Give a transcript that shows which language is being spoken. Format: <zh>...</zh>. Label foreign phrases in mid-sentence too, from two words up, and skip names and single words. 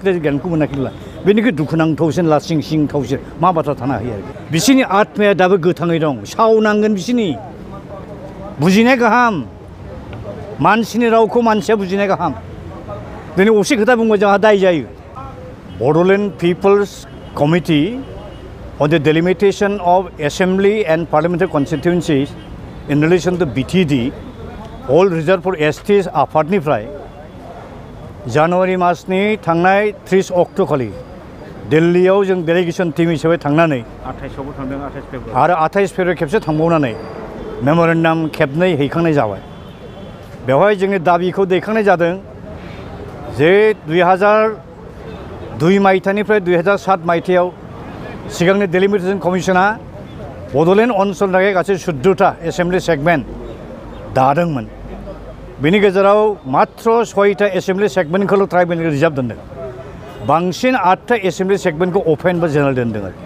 <brx>ग्रेजुएटखौ मोनाखैब्ला बेनिख्रुइ दुखुनांथावसिन लासिंसिंथावसिन मा बाथ्रा थानो हायो आरो बिसोरनि आत्माया दाबो गोथाङै दं सावनांगोन बिसोरनि बुजिनाय गाहाम मानसिनि रावखौ मानसिया बुजिनाय गाहाम दिनै असे खोथा बुंबा जोंहा दाय जायो बड'लेण्ड पिपल्स कमिटि</brx> <en>on the delimitation of assembly and parliamentary constituencies in relation to BTD all reserved for STs</en> <brx>आफादनिफ्राय जानुवारि मासनि थांनाय 30 अक्ट' खालि दिल्लीयाव जों</brx> <en>delegation team</en> <brx>हिसाबै थांनानै 28 आवबो थांदों 28 फेब्रुवारि आरो 28 फेब्रुवारि खेबसे थांबावनानै मेमोरेन्डाम खेबनै हैखांनाय जाबाय बेवहाय जोंनि दाबिखौ दैखांनाय जादों जे 2002 मायथाइनिफ्राय 2007 मायथाइयाव सिगांनि डेलिमिटेशन कमिशना बड'लेण्ड ओनसोलनि थाखाय गासै 14टा</brx> <en>assembly segment</en> <brx>दादोंमोन बेनि गेजेराव मात्र 6टा एसेम्बलि सेगमेन्टखौल' ट्राइबेलनि रिजार्भ दोनदों बांसिन 8टा एसेम्बलि सेगमेन्टखौ अपेन बा जेनेरेल दोनदों</brx>